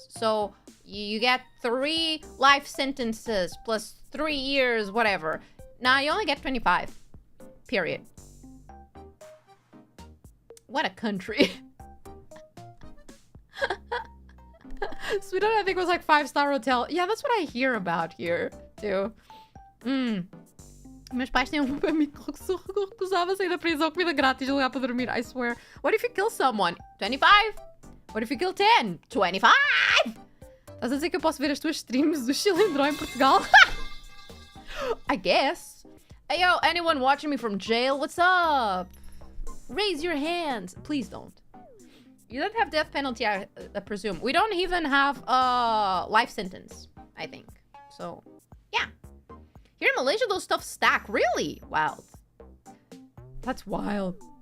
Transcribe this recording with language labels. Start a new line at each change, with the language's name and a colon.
English: So you get 3 life sentences plus 3 years, whatever. Now you only get 25. Period. What a country. Sweden, I think, was like 5-star hotel. Yeah, that's what I hear about here, too.
Portuguese: Meus pais têm amigo que recusava sair da prisão, comida grátis, lugar para dormir,
English: I swear. What if you kill someone? 25? What if you kill 10? 25?
Portuguese: Estás a dizer que eu posso ver as tuas streams do Chilindró em Portugal?
English: I guess. Hey, yo, anyone watching me from jail? What's up? Raise your hands. Please don't. You don't have death penalty, I presume. We don't even have a life sentence, I think. So, yeah. Here in Malaysia, those stuff stack. Really? Wow. That's wild.